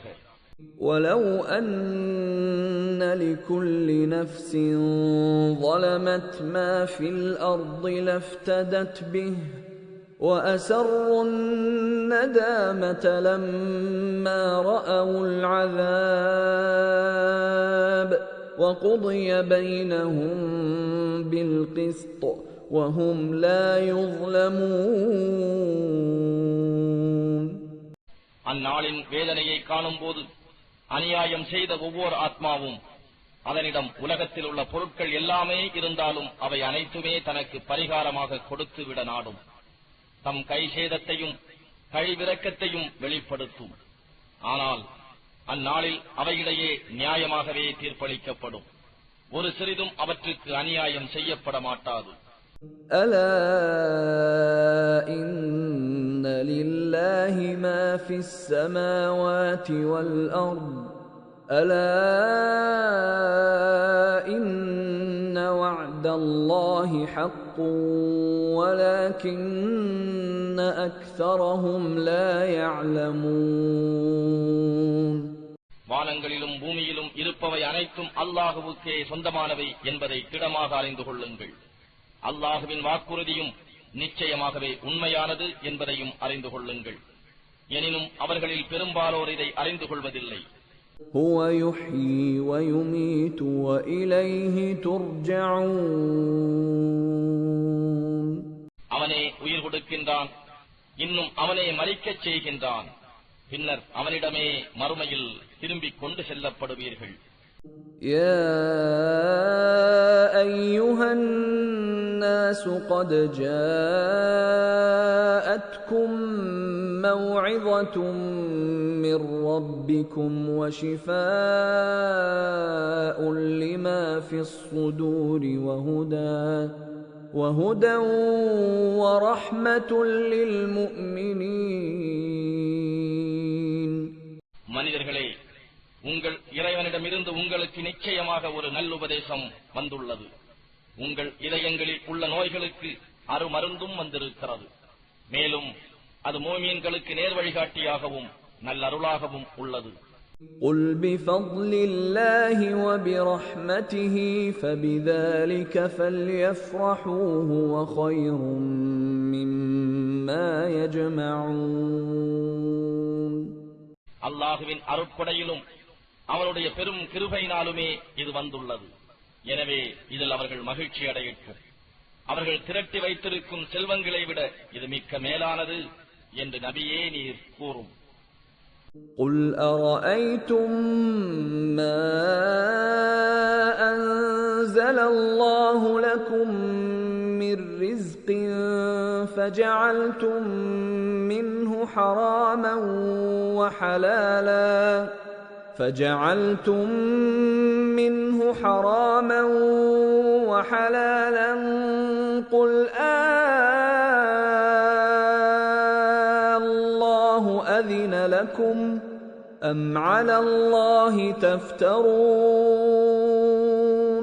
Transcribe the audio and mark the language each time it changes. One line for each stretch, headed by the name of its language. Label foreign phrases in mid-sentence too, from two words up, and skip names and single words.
Arabic: وَلَوْ أَنَّ لِكُلِّ نَفْسٍ ظَلَمَتْ مَا فِي الْأَرْضِ لَافْتَدَتْ بِهِ وَأَسَرُّوا النَّدَامَةَ لَمَّا رَأَوُا الْعَذَابَ وَقُضِيَ بَيْنَهُم بِالْقِسْطِ وَهُمْ لَا يُظْلَمُونَ.
Tamil: அந்நாளின் வேதனையை காணும் போது அநியாயம் செய்த ஒவ்வொரு ஆத்மாவும் அதனிடம் உலகத்தில் உள்ள பொருட்கள் எல்லாமே இருந்தாலும் அவை அனைத்துமே தனக்கு பரிகாரமாக கொடுத்துவிட நாடும். தம் கை சேதத்தையும் கழிவிரக்கத்தையும் வெளிப்படுத்தும். ஆனால் அந்நாளில் அவையிடையே நியாயமாகவே தீர்ப்பளிக்கப்படும். ஒரு சிறிதும் அவற்றுக்கு அநியாயம் செய்யப்பட மாட்டாது.
Arabic: أَلَا إِنَّ لِلَّهِ مَا فِي السَّمَاوَاتِ وَالْأَرْضِ أَلَا إِنَّ وَعْدَ اللَّهِ حَقٌّ وَلَكِنَّ أَكْثَرَهُمْ لَا يَعْلَمُونَ.
Tamil: வானங்களிலும் பூமியிலும் இருப்பவை அனைத்தும் அல்லாஹுவுக்கே சொந்தமானவை என்பதை திடமாக அறிந்து கொள்ளுங்கள். அல்லாஹுவின் வாக்குறுதியும் நிச்சயமாகவே உண்மையானது என்பதையும் அறிந்து கொள்ளுங்கள். எனினும் அவர்களில் பெரும்பாலோர் இதை அறிந்து கொள்வதில்லை.
Arabic: هُوَ يُحْيِي وَيُمِيتُ وَإِلَيْهِ تُرْجَعُونَ.
Tamil: அவனே உயிர் கொடுக்கின்றான், இன்னும் அவனே மரிக்கச் செய்கின்றான். பின்னர் அவனிடமே மறுமையில் திரும்பிக் கொண்டு செல்லப்படுவீர்கள்.
Arabic: يَا أَيُّهَا النَّاسُ قَدْ جَاءَتْكُمْ مَوْعِظَةٌ مِّن رَّبِّكُمْ وَشِفَاءٌ لِّمَا فِي الصُّدُورِ وَهُدًى وَرَحْمَةٌ لِّلْمُؤْمِنِينَ.
Tamil: மனிதர்களே, உங்கள் இறைவனிடமிருந்து உங்களுக்கு நிச்சயமாக ஒரு நல்லுபதேசம் வந்துள்ளது. உங்கள் இதயங்களில் உள்ள நோய்களுக்கு அருமருந்தும் வந்திருக்கிறது. மேலும் அது முஃமின்களுக்கு நேர்வழிகாட்டியாகவும் நல்லருளாகவும் உள்ளது.
Arabic: قُلْ بِفَضْلِ اللَّهِ وَبِرَحْمَتِهِ فَبِذَلِكَ فَلْيَفْرَحُوا هُوَ خَيْرٌ مِّمَّا يَجْمَعُونَ.
Tamil: அல்லாஹுவின் அருட்கொடையிலும் அவனுடைய பெரும் கிருபையினாலுமே இது வந்துள்ளது. எனவே இதில் அவர்கள் மகிழ்ச்சி அடையட்டும். அவர்கள் திரட்டி வைத்திருக்கும் செல்வங்களை விட இது மிக்க மேலானது என்று நபியே நீர் கூறும்.
Arabic: قُلْ أَرَأَيْتُمْ مَا أَنزَلَ اللَّهُ لَكُم مِّن رِّزْقٍ فَجَعَلْتُم مِّنْهُ حَرَامًا وَحَلَالًا قُلْ اللَّهُ أَذِنَ لَكُمْ أَمْ عَلَى اللَّهِ تَفْتَرُونَ.